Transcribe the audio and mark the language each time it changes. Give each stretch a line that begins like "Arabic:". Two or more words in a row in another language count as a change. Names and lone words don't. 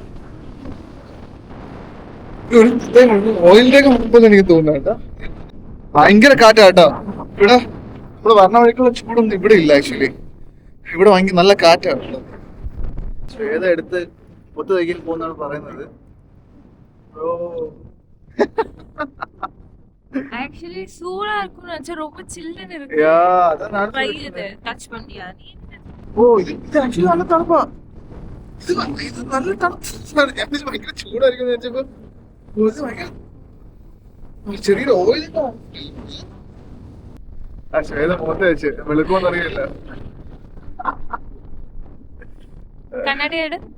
Malayalam: ഓയിലിന്റെ ഒക്കെ മുമ്പെന്ന് എനിക്ക് തോന്നുന്നു. ഭയങ്കര കാറ്റാ കേട്ടോ. ഇവിടെ നമ്മള് പറഞ്ഞ വഴിക്കുള്ള ചൂടൊന്നും ഇവിടെ ഇല്ല ആക്ച്വലി. ഇവിടെ ഭയങ്കര നല്ല കാറ്റാണ്. ശ്വേത എടുത്ത് ഒത്തു തയ്ക്കാൻ പോകുന്നാണ് പറയുന്നത്.
Tamil: ஆக்சுவலி சூடா இருக்கும்னு நினைச்சா ரொம்ப சில்லுன்னு இருக்கு. கையில டச் பண்ணியா நீ?
Malayalam: ഓ ഇത് ആക്ച്വലി നല്ല തണുപ്പാ. ഇത് നല്ല തണുപ്പാണ്. ഞാൻ ഭയങ്കര ചൂടായിരിക്കും വെച്ചപ്പോ ചെറിയൊരു ഓയിൽ ആ ശ്വേത മുഖത്ത് വെച്ച് വെളുക്കുമെന്ന് അറിയില്ല. കണ്ണാടി എട്.